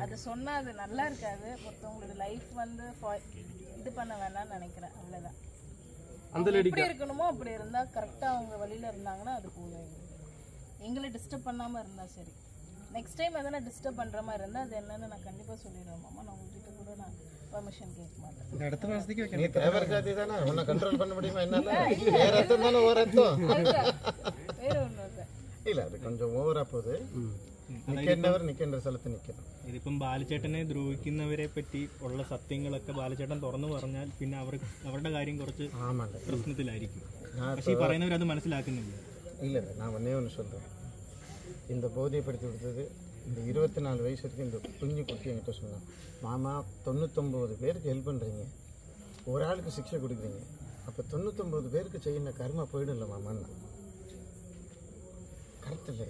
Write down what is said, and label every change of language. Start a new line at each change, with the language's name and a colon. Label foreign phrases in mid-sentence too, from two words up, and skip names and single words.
Tamil: அதை சொன்னால் அது நல்லா இருக்காது, ஒருத்தவங்களோட லைஃப் வந்து இது பண்ண வேணாம்னு நினைக்கிறேன். அவ்வளோதான். அந்த எப்படி இருக்கணுமோ அப்படி இருந்தால் கரெக்டாக அவங்க வழியில் இருந்தாங்கன்னா அது போதும். எங்களை டிஸ்டர்ப் பண்ணாமல் இருந்தால் சரி.
English: next time
Tamil: எதனா டிஸ்டர்ப் பண்ணுற மாதிரி இருந்தால் அது என்னன்னு நான் கண்டிப்பாக சொல்லிடுவேன். மாமா நான் உங்ககிட்ட கூட நான் பெர்மிஷன் கேட்க மாட்டேன்.
Malayalam: അടുത്ത മാസത്തേക്ക്
Tamil: நீ தேவர் ஜாதி தானே, உன்னை கண்ட்ரோல் பண்ண முடியுமா? என்னால வேற அர்த்தம் தானே, ஓவர் அர்த்தம் வேற ஒன்றும் இல்லை. இல்லை, அது கொஞ்சம் ஓவரா போகுது.
Malayalam: നിൽക്കേണ്ട സ്ഥലത്ത് നിൽക്കണം. ഇതിപ്പം ബാലചേട്ടനെ ദ്രോഹിക്കുന്നവരെ പറ്റി ഉള്ള സത്യങ്ങളൊക്കെ ബാലചേട്ടൻ തുറന്നു പറഞ്ഞാൽ പിന്നെ അവരുടെ കാര്യം കുറച്ച് പ്രശ്നത്തിലായിരിക്കും. പക്ഷേ ഈ പറയുന്നവരത് മനസ്സിലാക്കുന്നില്ല.
Tamil: இல்லை, நான் ஒன்றே ஒன்று சொல்கிறேன். இந்த போதைப்படுத்தி கொடுத்தது இந்த 24 வயசு வரைக்கும் இந்த குஞ்சு குட்டி என்கிட்ட சொன்னான், மாமா 99 பேருக்கு ஹெல்ப் பண்ணுறீங்க, ஒரு ஆளுக்கு சிக்ஷை கொடுக்குறீங்க, அப்போ 99 பேருக்கு செய்யணும் கர்மா போயிடும்ல மாமான்னா. கரெக்ட் இல்லை?